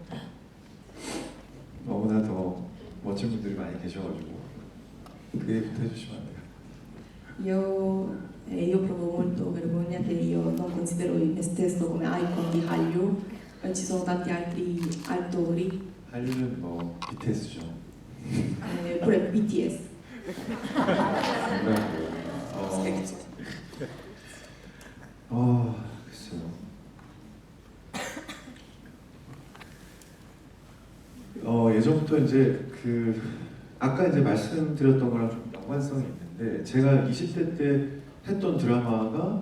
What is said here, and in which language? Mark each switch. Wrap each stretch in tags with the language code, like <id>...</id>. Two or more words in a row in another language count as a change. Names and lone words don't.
<ko>너무나 더 멋진 분들이 많이 계셔가지고 그 얘기부터 해주시면 안 돼요.</ko> <it>Io provo molto vergogna che io non considero me stesso come icon di Hallyu, ci sono tanti altri attori,</it> <ko>한류는 뭐 BTS죠.</ko> <it>pure BTS.</it> <ko>글쎄요. 예전부터 이제 아까 이제 말씀드렸던 거랑 좀 연관성이 있는데 제가 20대 때 했던 드라마가</ko>